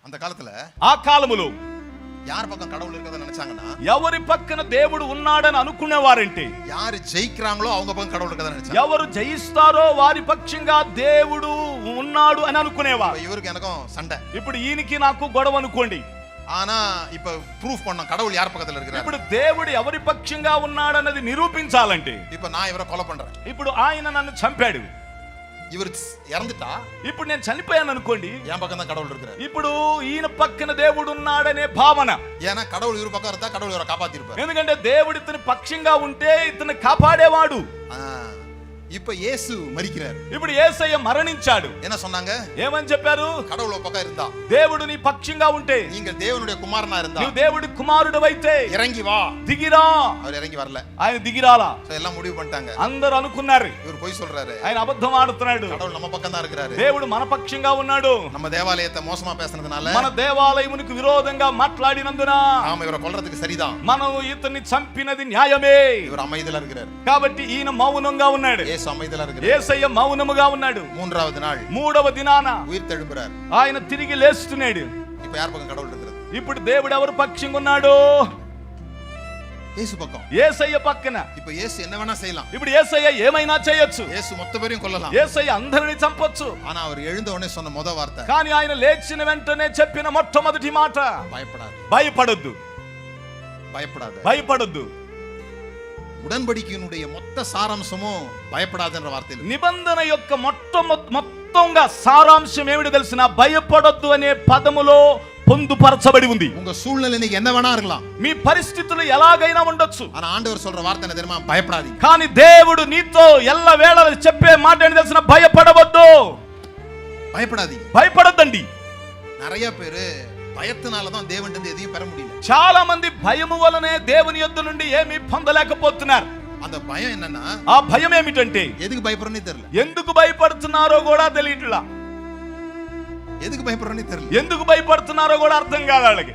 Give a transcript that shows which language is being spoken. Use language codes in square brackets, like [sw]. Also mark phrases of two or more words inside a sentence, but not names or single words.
[ta] அந்த காலத்துல [te] ఆ కాలములో [ta] யார் பக்கம் கடவுள் இருக்கறத நினைச்சாங்கன்னா, [te] ఎవరి పక్కన దేవుడు ఉన్నాడని అనుకునేవారంటే, [ta] யார் ஜெயிக்கறாங்களோ அவங்க பக்கம் கடவுள் இருக்கறத நினைச்சாங்க. [te] ఎవరు జయిస్తారో వారి పక్షంగా దేవుడు ఉన్నాడు అని అనుకునేవారు. [ta] இவருக்கு எனக்கும் சண்டை. [te] ఇప్పుడు ఈయనకి నాకు గొడవ అనుకోండి. [ta] ஆனா இப்ப ப்ரூஃப் பண்ணோம் கடவுள் யார் பக்கத்துல இருக்கிறார். [te] ఇప్పుడు దేవుడు ఎవరి పక్షంగా ఉన్నాడన్నది నిరూపించాలంటే, [ta] இப்ப நான் இவரை கொலை பண்றேன். [te] ఇప్పుడు ఆయన నన్ను చంపాడు, [ta] இவர் இறந்துட்டா [te] ఇప్పుడు నేను చనిపోయాను అనుకోండి, [ta] என் பக்கம் தான் கடவுள் இருக்கிறார். [te] ఇప్పుడు ఈయన పక్కన దేవుడు ఉన్నాడనే భావన. [ta] ஏன்னா கடவுள் இவர் பக்கம் இருந்தா கடவுள் இவரை காப்பாத்திருப்பார். [te] ఎందుకంటే దేవుడు ఇతని పక్షంగా ఉంటే ఇతను కాపాడేవాడు. [ta] இப்ப இயேசு மரிக்கிறார். [te] ఇప్పుడు యేసయ్య మరణించాడు. [ta] என்ன சொன்னாங்க? [te] ఏమని చెప్పారు? [ta] கடவுள் ஒரு பக்கம் இருந்தா, [te] దేవుడు నీ పక్షంగా ఉంటే, [ta] நீங்க தேவனுடைய குமாரனா இருந்தா, [te] నువ్వు దేవుడి కుమారుడివైతే [ta] இறங்கி வா. [te] దిగిరా. [ta] அவர் இறங்கி வரல. [te] ఆయన దిగిరాలా. [ta] எல்லாம் முடிவு பண்ணிட்டாங்க. [te] అందరూ అనుకున్నారు [ta] இவர் போய் சொல்றாரு, [te] ఆయన అబద్ధం ఆడుతున్నాడు. [ta] கடவுள் நம்ம பக்கம் தான் இருக்கிறாரு. [te] దేవుడు మన పక్షంగా ఉన్నాడు. [ta] நம்ம தேவாலயத்தை மோசமா பேசுனதுனால, [te] మన దేవాలయమునికి విరోధంగా మాట్లాడినందున [ta] நாம இவரை கொல்றதுக்கு சரிதான். [te] మనం ఇతన్ని చంపినది న్యాయమే. [ta] இவர் அமைதியா இருக்கிறார். [te] కాబట్టి ఈయన మౌనంగా ఉన్నాడు. [ta] இயேசு அமைதியா இருக்கிறார். [te] యేసయ్య మౌనముగా ఉన్నాడు. [ta] மூன்றாவது நாள் [te] మూడవ దినాన [ta] உயிர் தெழும்புறார். [te] ఆయన తిరిగి లేస్తున్నాడు. [ta] இப்ப யார் பக்கம் கடவுள் இருக்கிறது? [te] ఇప్పుడు దేవుడు ఎవరు పక్షంగా ఉన్నాడు? [ta] இயேசு பக்கம். [te] యేసయ్య పక్కన. [ta] இப்ப இயேசு என்ன வேணா செய்யலாம். [te] ఇప్పుడు యేసయ్య ఏమైనా చేయొచ్చు. [ta] இயேசு மொத்த பேரையும் கொல்லலாம். [te] యేసయ్య అందరిని చంపొచ్చు. [ta] ஆனா அவர் எழுந்த உடனே சொன்ன முத வார்த்தை, [te] కానీ ఆయన లేచిన వెంటనే చెప్పిన మొట్టమొదటి మాట, [ta] பயப்படாது. [te] భయపడొద్దు, [ta] பயப்படாது. [te] భయపడొద్దు. [ta] உடன்படிக்கையினுடைய மொத்த சாராம்சமும் பயப்படாதுன்ற வார்த்தையில். [te] నిబంధన యొక్క మొత్తంగా సారాంశం ఏమిటి తెలిసిన? భయపడొద్దు అనే పదములో పొందుపరచబడి ఉంది. [ta] உங்க சூழ்நிலை இன்னைக்கு என்ன வேணா இருக்கலாம், [te] మీ పరిస్థితులు ఎలాగైనా ఉండొచ్చు. [ta] ஆனா ஆண்டவர் சொல்ற வார்த்தை என்ன தெரியுமா? பயப்படாதீங்க. [te] కానీ దేవుడు నీతో ఎల్ల వేళలా చెప్పే మాట ఏంటి తెలిసిన? భయపడవద్దు, [ta] பயப்படாதீங்க. [te] భయపడొద్దండి. [ta] நிறைய பேரு பயத்தினால தான் தேவன்ட்ட இருந்து எதையும் பெற முடியல. [te] చాలా మంది భయము వలనే దేవుని యొద్ద నుండి ఏమీ పొందలేకపోతున్నారు. [ta] அந்த பயம் என்னன்னா, [te] ఆ భయం ఏమిటంటే [ta] எதுக்கு பயப்படுறேன்னு தெரியல. [te] ఎందుకు భయపడుతున్నారో కూడా తెలియట్లా. [ta] எதுக்கு பயப்படுறேன்னு தெரியல. [te] ఎందుకు భయపడుతున్నారో కూడా అర్థం కాదు వాళ్ళకి.